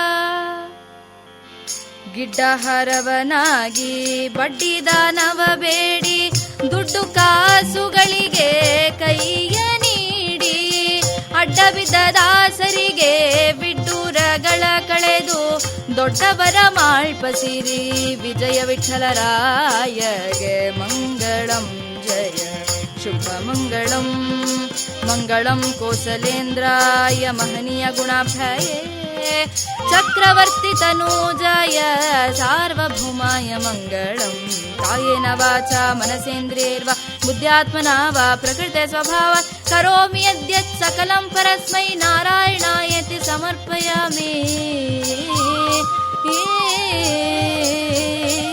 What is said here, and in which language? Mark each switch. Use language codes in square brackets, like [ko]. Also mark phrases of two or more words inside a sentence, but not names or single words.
[kn] ಗಿಡ್ಡಹರವನಾಗಿ ಬಡ್ಡಿದಾನವ ಬೇಡಿ ದುಡ್ಡು ಕಾಸುಗಳಿಗೆ ಕೈಯ ನೀಡಿ ಅಡ್ಡ ಬಿದ್ದ ದಾಸರಿಗೆ ವಿಡ್ಡೂರಗಳ ಕಳೆದು ದೊಡ್ಡವರ ಮಾಳ್ಪಸಿರಿ ವಿಜಯ ವಿಠಲರಾಯಗೆ ಮಂಗಳಂ ಜಯ ಶುಭ ಮಂಗಳಂ. [sa] ಮಂಗಳಂ ಕೋಸಲೇಂದ್ರಾಯ ಮಹನೀಯ ಗುಣಾಭ್ಯಯೇ ಚಕ್ರವರ್ತಿ ತನೂಜಾಯ ಸಾರ್ವಭೌಮಾಯ ಮಂಗಳಂ. ಕಾಯೇನ ವಾಚಾ ಮನಸೇಂದ್ರಿಯೈರ್ವಾ ಬುದ್ಧ್ಯಾತ್ಮನಾ ವಾ ಪ್ರಕೃತೆ ಸ್ವಭಾವಾತ್ ಕರೋಮಿ ಯದ್ಯತ್ ಸಕಲಂ ಪರಸ್ಮೈ ನಾರಾಯಣಾಯೇತಿ ಸಮರ್ಪಯಾಮಿ.